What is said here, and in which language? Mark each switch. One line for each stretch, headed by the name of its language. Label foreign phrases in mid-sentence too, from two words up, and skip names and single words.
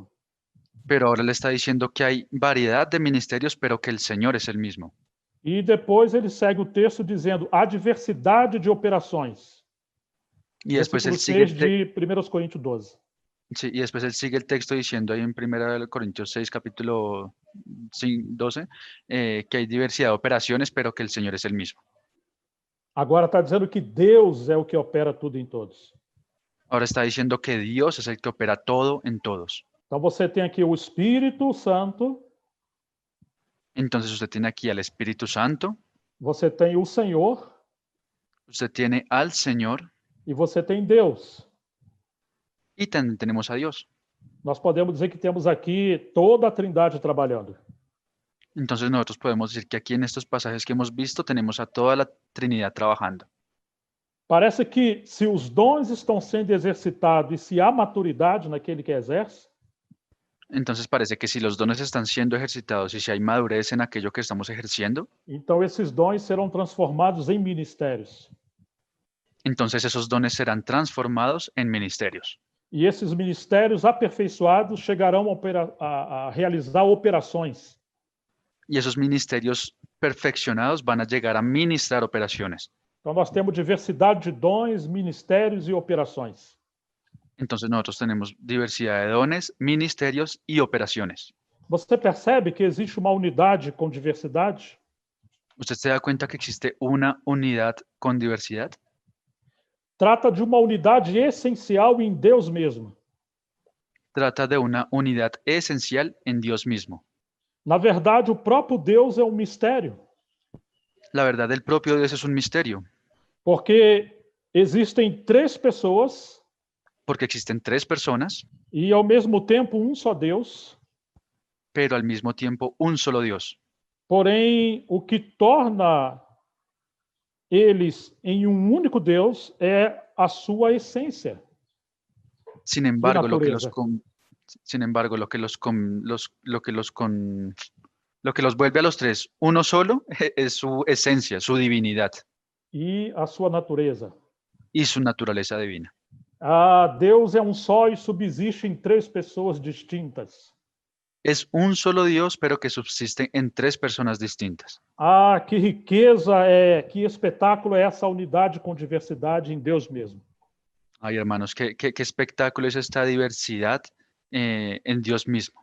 Spanish: Pero ahora le está diciendo que hay variedad de ministerios, pero que el Señor es el mismo.
Portuguese: E depois ele segue o texto dizendo, há diversidade de operações.
Spanish: Y después él
Portuguese: Versículo
Spanish: sigue
Portuguese: 6 de 1 Coríntios 12.
Spanish: sí, y después él sigue el texto diciendo ahí en 1 Corintios 6, capítulo 12, que hay diversidad de operaciones, pero que el Señor es el mismo.
Portuguese: Agora está dizendo que Deus é o que opera tudo em todos.
Spanish: Ahora está diciendo que Dios es el que opera todo en todos.
Portuguese: Então você tem aqui o Espírito Santo,
Spanish: Entonces usted tiene aquí al Espíritu Santo,
Portuguese: você tem o Senhor
Spanish: usted tiene al Señor
Portuguese: e você tem Deus.
Spanish: y también tenemos a Dios.
Portuguese: Nós podemos dizer que temos aqui toda a Trindade trabalhando.
Spanish: Entonces nosotros podemos decir que aquí en estos pasajes que hemos visto tenemos a toda la Trinidad trabajando.
Portuguese: Parece que se os dons estão sendo exercitados e se há maturidade naquele que exerce,
Spanish: Entonces parece que si los dones están siendo ejercitados y si hay madurez en aquello que estamos ejerciendo,
Portuguese: então esses dons serão transformados em ministérios.
Spanish: entonces esos dones serán transformados en ministerios.
Portuguese: E esses ministérios aperfeiçoados chegarão a realizar operações.
Spanish: Y esos ministerios perfeccionados van a llegar a ministrar operaciones.
Portuguese: Então nós temos diversidade de dons, ministérios e operações.
Spanish: Entonces nosotros tenemos diversidad de dones, ministerios y operaciones.
Portuguese: Você percebe que existe uma unidade com diversidade?
Spanish: ¿Usted se da cuenta que existe una unidad con diversidad?
Portuguese: Trata de uma unidade essencial em Deus mesmo.
Spanish: Trata de una unidad esencial en Dios mismo.
Portuguese: Na verdade, o próprio Deus é um mistério,
Spanish: La verdad del propio Dios es un misterio,
Portuguese: porque existem 3 pessoas
Spanish: porque existen 3 personas,
Portuguese: e, ao mesmo tempo, um só Deus.
Spanish: pero al mismo tiempo un solo Dios.
Portuguese: Porém, o que torna eles em um único Deus é a sua essência.
Spanish: Sin embargo, lo que naturaleza. lo que los vuelve a los 3 uno solo es su esencia, su divinidad
Portuguese: E a sua natureza.
Spanish: y su naturaleza divina.
Portuguese: Deus é um só e subsiste em 3 pessoas distintas.
Spanish: Es un solo Dios, pero que subsiste en 3 personas distintas.
Portuguese: Que riqueza que espetáculo é essa unidade com diversidade em Deus mesmo.
Spanish: Ay, hermanos, qué espectáculo es esta diversidad en Dios mismo.